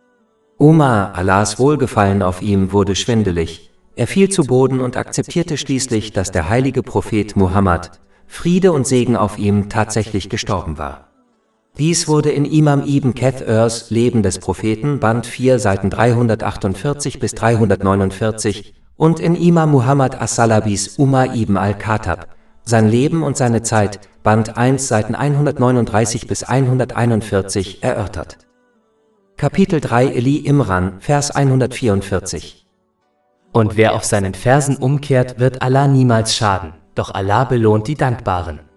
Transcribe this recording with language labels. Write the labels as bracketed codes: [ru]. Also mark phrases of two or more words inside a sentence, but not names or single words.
[de] Umar, Allahs Wohlgefallen auf ihm, wurde schwindelig, er fiel zu Boden und akzeptierte schließlich, dass der heilige Prophet Muhammad, Friede und Segen auf ihm, tatsächlich gestorben war. Dies wurde in Imam ibn Kathīrs Leben des Propheten, Band 4, Seiten 348 bis 349 und in Imam Muhammad as-Salabis Umar ibn al-Khattab, Sein Leben und seine Zeit, Band 1, Seiten 139 bis 141 erörtert. Kapitel 3 Ali Imran, Vers 144. Und wer auf seinen Versen umkehrt, wird Allah niemals schaden, doch Allah belohnt die Dankbaren.